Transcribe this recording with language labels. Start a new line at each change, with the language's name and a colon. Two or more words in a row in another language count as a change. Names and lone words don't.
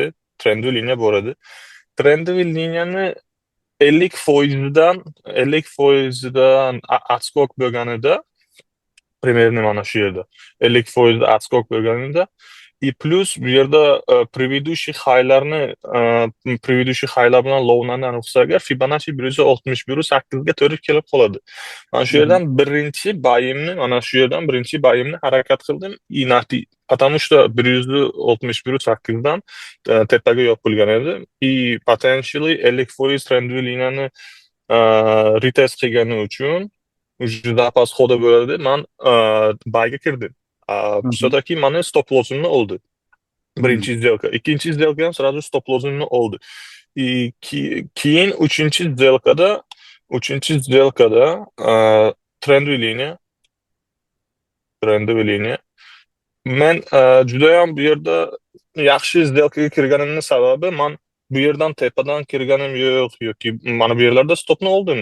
Uzbek: Trendiy liniyani 50%dan atskok bo'lganida, примерно mana shu yerda 50% atskok bo'lganida И plus bu yerda предыдущий highlar bilan lowlarni aniqlasak, Fibonacci 161.8 ga to'g'ri kelib qoladi. Mana shu yerdan birinchi bayimni harakat qildim.
Russian: Потому что
Uzbek: 161.8 dan tepaga yopilgan edi. И potentially 50% trendli liniyani retest qilgani uchun juda past xoda bo'ladi. Men bayga kirdim. Все-таки mana
English: stop loss'imni
Uzbek: oldi. Birinchi сделка. Ikkinchi сделка ham сразу
English: stop loss'imni
Uzbek: oldi. Keyin uchinchi сделкада trendli liniya. Men judayam bu yerda yaxshi сделкаga kirganimning sababi men bu yerdan tepadan kirganim yo'q yoki mana bu yerlarda stopni oldim.